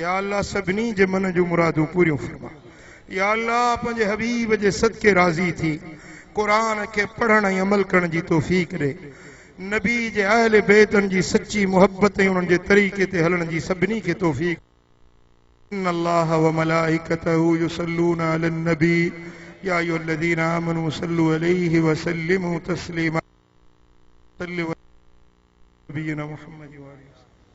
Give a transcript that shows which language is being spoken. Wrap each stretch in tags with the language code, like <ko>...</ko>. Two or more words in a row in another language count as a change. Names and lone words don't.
<sd>या अल्लाह सभिनी जे मन जूं मुरादूं पूरियूं फरमा। या अल्लाह पंहिंजे हबीब जे सदके राज़ी थी कुरान के पढ़ण ऐं अमल करण जी तौफीक ॾे। नबी जे अहल बैतन जी सच्ची मोहब्बत ऐं उन्हनि जे तरीक़े ते हलण जी सभिनी खे तौफीक।</sd> <ar>إن الله وملائكته يصلون على النبي يا أيها الذين آمنوا صلوا عليه وسلموا تسليما. صلوا على نبينا محمد وآله.</ar>